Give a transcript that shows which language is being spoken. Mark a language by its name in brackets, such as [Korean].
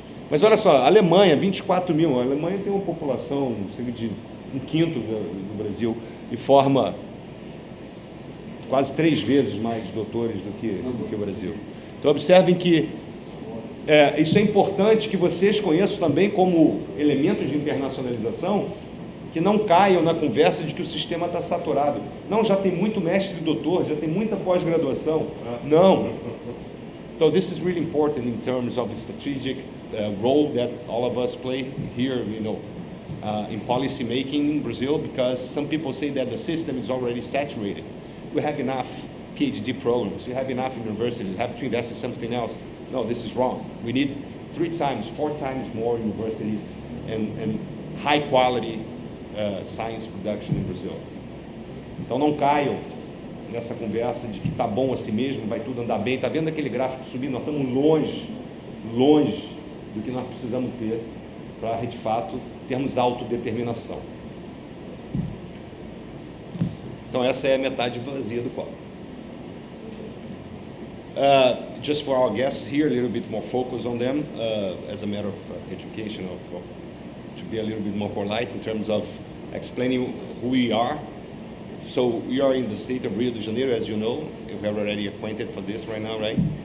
[Portuguese] Mas olha só, a Alemanha, 24 mil. A Alemanha tem uma população cerca de 1/5 do Brasil e forma quase 3 vezes mais doutores do que o Brasil. Então observem que isso é importante que vocês conheçam também como elementos de internacionalização, que não caiam na conversa de que o sistema está saturado. Não, já tem muito mestre e doutor, já tem muita pós-graduação. Não. [English] So this is really important in terms of the strategic role that all of us play here, in policy making in Brazil, because some people say that the system is already saturated. We have enough PhD programs, we have enough universities, we have to invest in something else. No, this is wrong. We need 3 times, 4 times more universities and high quality science production in Brazil. [Portuguese] Então não caiam nessa conversa de que está bom assim mesmo, vai tudo andar bem. Está vendo aquele gráfico subindo? Nós estamos longe do que nós precisamos ter para, de fato, termos autodeterminação. Então essa é a metade vazia do copo. [English] Just for our guests here, a little bit more focus on them as a matter of education, to be a little bit more polite in terms of explaining who we are. So we are in the state of Rio de Janeiro, as you know. We are already acquainted for this right now, right?